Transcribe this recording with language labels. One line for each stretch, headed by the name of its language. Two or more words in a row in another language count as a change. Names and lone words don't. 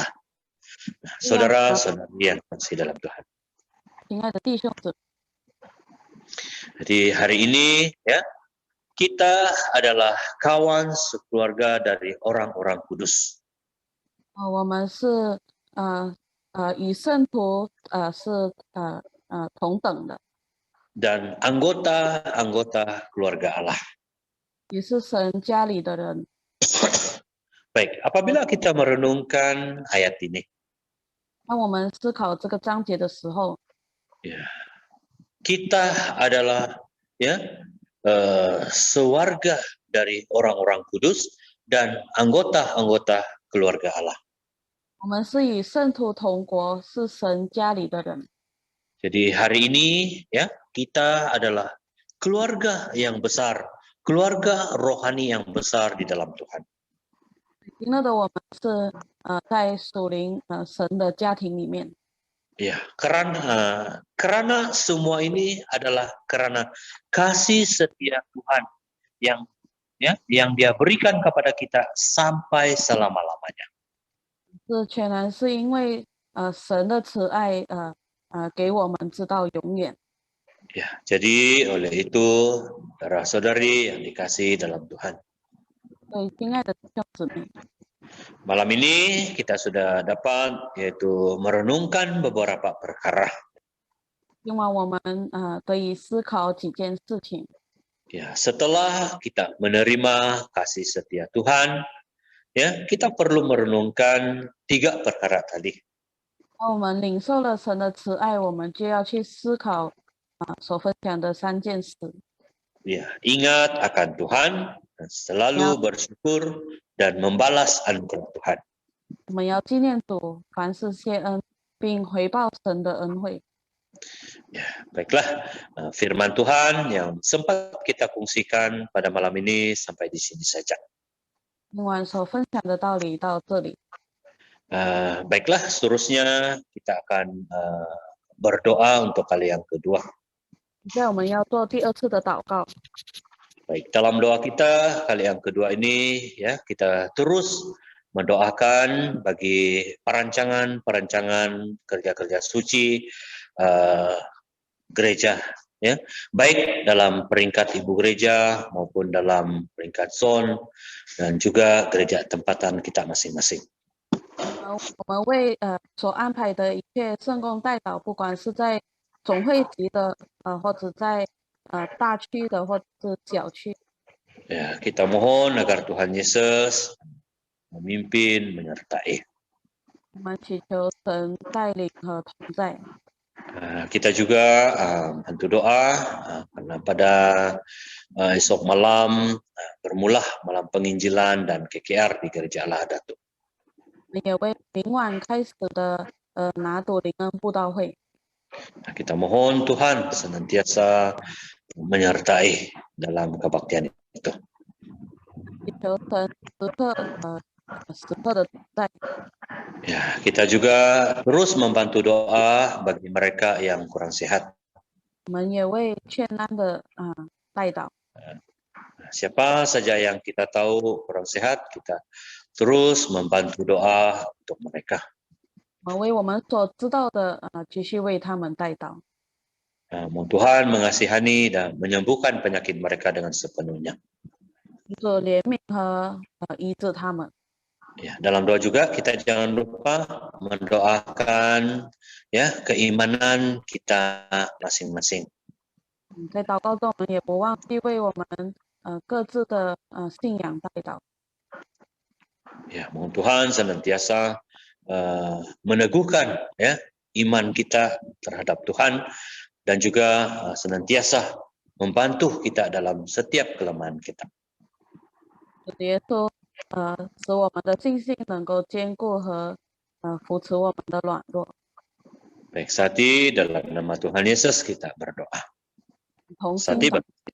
Malay: Nah, saudara-saudari yang kasih dalam Tuhan.
Chinese: 亲爱的弟兄姊妹，
Malay: Jadi hari ini ya kita adalah kawan sekeluarga dari orang-orang kudus.
Chinese: 我们是与圣徒是同等的，
Malay: Dan anggota-anggota keluarga Allah.
Chinese: 也是神家里的人。
Malay: Baik, apabila kita merenungkan ayat ini,
Chinese: 当我们思考这个章节的时候，
Malay: ya, kita adalah ya sewarga dari orang-orang kudus dan anggota-anggota keluarga Allah.
Chinese: 我们是与圣徒同国，是神家里的人。
Malay: Jadi hari ini ya kita adalah keluarga yang besar, keluarga rohani yang besar di dalam Tuhan.
Chinese: 今天的我们是在属灵神的家庭里面。
Malay: Ya, karena semua ini adalah karena kasih setia Tuhan yang Dia berikan kepada kita sampai selama-lamanya.
Chinese: 这全然是因为神的慈爱给我们直到永远。
Malay: Ya, jadi oleh itu saudara-saudari yang dikasihi dalam Tuhan.
Chinese: 所以，亲爱的弟兄姊妹，
Malay: Malam ini kita sudah dapat yaitu merenungkan beberapa perkara.
Chinese: 希望我们得以思考几件事情。
Malay: Ya, setelah kita menerima kasih setia Tuhan, ya, kita perlu merenungkan 3 perkara tadi.
Chinese: 当我们领受了神的慈爱，我们就要去思考所分享的3件事。
Malay: Ya, ingat akan Tuhan dan selalu bersyukur dan membalas anugerah Tuhan.
Chinese: 我们要纪念主，凡事谢恩，并回报神的恩惠。
Malay: Ya, baiklah, firman Tuhan yang sempat kita kongsikan pada malam ini sampai di sini saja.
Chinese: 今晚所分享的道理到这里。
Malay: Baiklah, seterusnya kita akan berdoa untuk kali yang kedua.
Chinese: 现在我们要做第2次的祷告。
Malay: Baik, dalam doa kita kali yang kedua ini ya kita terus mendoakan bagi perancangan kerja-kerja suci gereja ya, baik dalam peringkat ibu gereja maupun dalam peringkat zon dan juga gereja tempatan kita masing-masing.
Chinese: 我们为所安排的一切圣工代祷，不管是在总会级的或者在大区的或者是小区，
Malay: Ya, kita mohon agar Tuhan Yesus memimpin, menyertai.
Chinese: 我们祈求神带领和同在。
Malay: Kita juga bantu doa karena pada esok malam bermula malam penginjilan dan KKR di Gereja Allah Datuk.
Chinese: 我们也为明晚开始的拿督灵恩布道会，
Malay: Kita mohon Tuhan senantiasa menyertai dalam kebaktian itu.
Chinese: 祈求神时刻的同在。
Malay: Ya, kita juga terus membantu doa bagi mereka yang kurang sehat.
Chinese: 我们也为欠安的代祷。
Malay: Siapa saja yang kita tahu kurang sehat, kita terus membantu doa untuk mereka.
Chinese: 我们为我们所知道的继续为他们代祷。
Malay: Mohon Tuhan mengasihani dan menyembuhkan penyakit mereka dengan sepenuhnya.
Chinese: 主怜悯和医治他们。
Malay: Ya, dalam doa juga kita jangan lupa mendoakan ya keimanan kita masing-masing.
Chinese: 在祷告中，我们也不忘记为我们各自的信仰代祷。
Malay: Ya, mohon Tuhan senantiasa meneguhkan ya iman kita terhadap Tuhan dan juga senantiasa membantu kita dalam setiap kelemahan kita.
Chinese: 主耶稣使我们的信心能够坚固和扶持我们的软弱。
Malay: Baik, Sati, dalam nama Tuhan Yesus kita berdoa.
Chinese: 同心
Malay: Sati,
Chinese: 祷